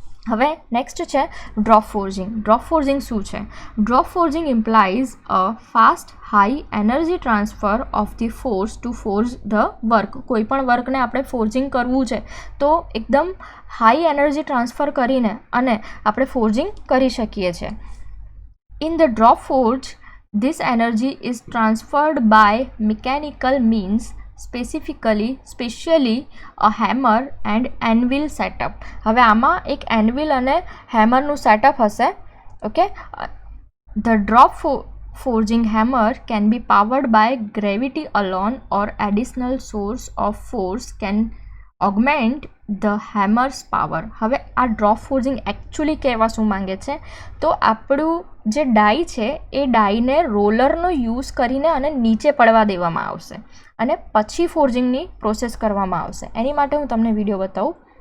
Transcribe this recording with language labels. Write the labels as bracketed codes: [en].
[gu] હવે નેક્સ્ટ છે drop forging. Drop forging શું છે? [en] Drop forging implies a fast high energy transfer of the force to forge the work. [gu] કોઈ પણ વર્કને આપણે ફોર્જિંગ કરવું છે તો એકદમ હાઈ એનર્જી ટ્રાન્સફર કરીને અને આપણે ફોર્જિંગ કરી શકીએ છીએ. [en] In the drop forge this energy is transferred by mechanical means, specially a hammer and anvil setup. [gu] હવે આમાં એક એનવિલ અને હેમરનું સેટઅપ હશે. Okay, [en] The drop forging hammer can be powered by gravity alone, or additional source of force can augment the hammer's power. [gu] હવે આ drop forging actually કહેવા શું માંગે છે, તો આપણું જે ડાઈ છે એ ડાઈને રોલરનો યુઝ કરીને અને નીચે પડવા દેવામાં આવશે અને પછી ફોર્જિંગની પ્રોસેસ કરવામાં આવશે. એની માટે હું તમને વિડીયો બતાવું.